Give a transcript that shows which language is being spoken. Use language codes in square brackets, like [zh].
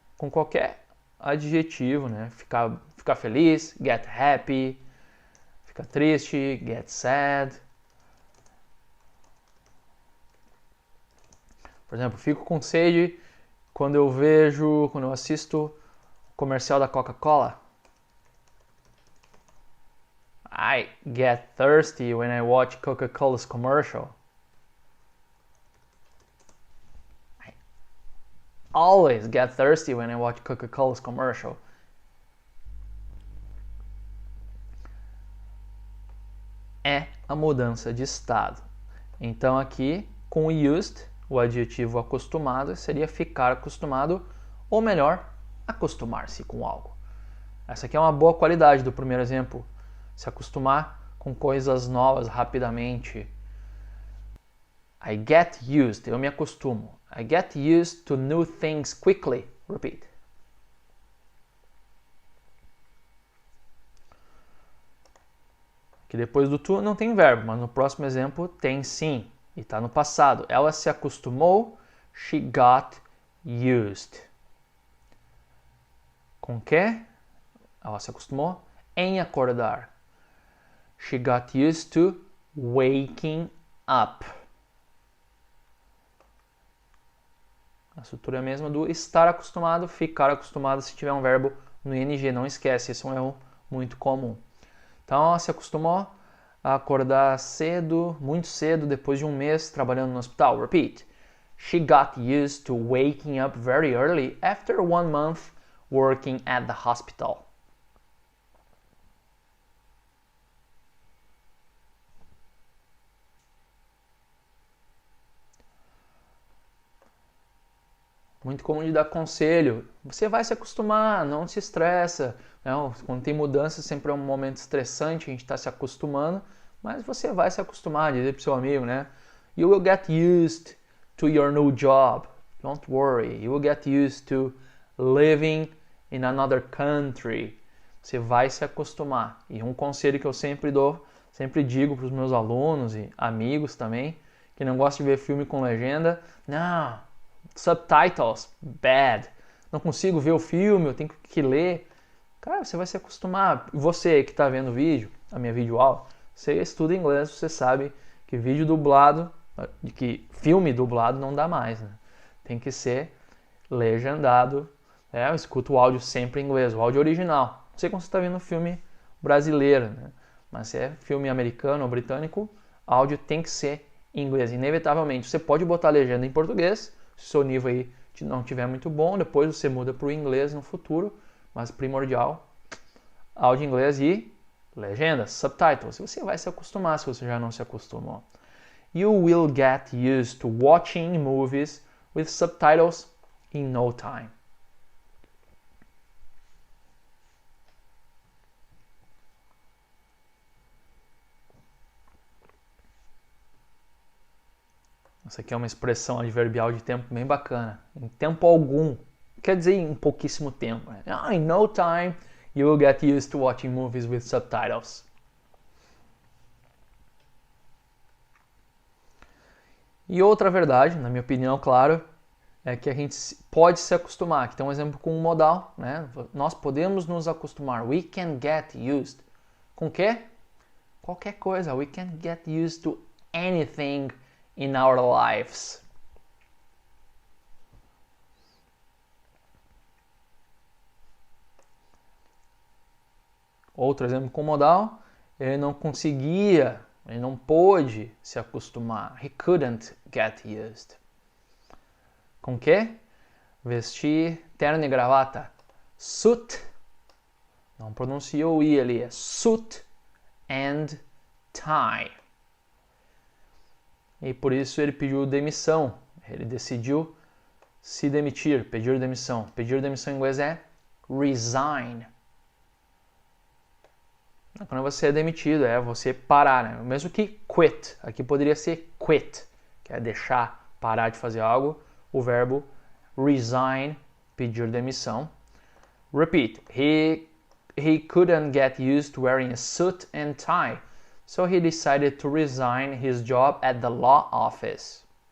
[pt] Com qualquer adjetivo, né? Ficar feliz, [en] get happy. [pt] Ficar triste, [en] get sad. [pt] Por exemplo, fico com sede quando eu assisto o comercial da Coca-Cola. [en] I get thirsty when I watch Coca-Cola's commercial. I always get thirsty when I watch Coca-Cola's commercial. [pt] É a mudança de estado. Então aqui, com o used, o adjetivo acostumado seria ficar acostumado, ou melhor, acostumar-se com algo. Essa aqui é uma boa qualidade do primeiro exemplo. Se acostumar com coisas novas rapidamente. [en] I get used, [pt] eu me acostumo. [en] I get used to new things quickly. Repeat. [pt] Que depois do to não tem verbo, mas no próximo exemplo tem sim. E está no passado. Ela se acostumou. [en] She got used. [pt] Com que? Ela se acostumou em acordar. [en] She got used to waking up. [pt] A estrutura é a mesma do estar acostumado, ficar acostumado se tiver um verbo no ing. Não esquece, esse é um erro muito comum. Então, ela se acostumou a acordar cedo, muito cedo, depois de um mês trabalhando no hospital. [en] Repeat. She got used to waking up very early after 1 month working at the hospital. [pt] Muito comum de dar conselho. Você vai se acostumar, não se estressa. Não, quando tem mudança, sempre é um momento estressante, a gente está se acostumando, mas você vai se acostumar, dizer para o seu amigo, né? [en] You will get used to your new job. Don't worry. You will get used to living in another country. [pt] Você vai se acostumar. E um conselho que eu sempre dou, sempre digo para os meus alunos e amigos também, que não gostam de ver filme com legenda, não, [en] subtitles, bad. [pt] Não consigo ver o filme, eu tenho que ler. Cara, você vai se acostumar. Você que está vendo o vídeo, a minha videoaula, você estuda inglês, você sabe que vídeo dublado, que filme dublado não dá mais, né? Tem que ser legendado. Eu escuto o áudio sempre em inglês, o áudio original. Não sei como você está vendo filme brasileiro, né? Mas se é filme americano ou britânico, áudio tem que ser em inglês, inevitavelmente. Você pode botar a legenda em português, se o seu nível aí não estiver muito bom, depois você muda para o inglês no futuro, mas primordial, áudio em inglês e legendas, subtitles. Você vai se acostumar se você já não se acostumou. [en] You will get used to watching movies with subtitles in no time. [pt] Essa aqui é uma expressão adverbial de tempo bem bacana. Em tempo algum. Quer dizer em pouquíssimo tempo. Né? [en] In no time, you will get used to watching movies with subtitles. [pt] E outra verdade, na minha opinião, claro, é que a gente pode se acostumar. Aqui tem um exemplo com um modal, né? Nós podemos nos acostumar. [en] We can get used. [pt] Com o quê? Qualquer coisa. [en] We can get used to anything in our lives. [pt] Outro exemplo com modal, ele não conseguia, ele não pôde se acostumar. [en] He couldn't get used. [pt] Com que? Vestir terno e gravata. Suit. Não pronuncia o i ali, é [en] suit and tie. [pt] E por isso ele pediu demissão. Ele decidiu se demitir, pedir demissão. Pedir demissão em inglês é resign. Quando você é demitido, é você parar, né? Mesmo que quit. Aqui poderia ser quit, que é deixar, parar de fazer algo. O verbo resign, pedir demissão. [en] Repeat. He couldn't get used to wearing a suit and tie. So he decided to resign his job at the law office.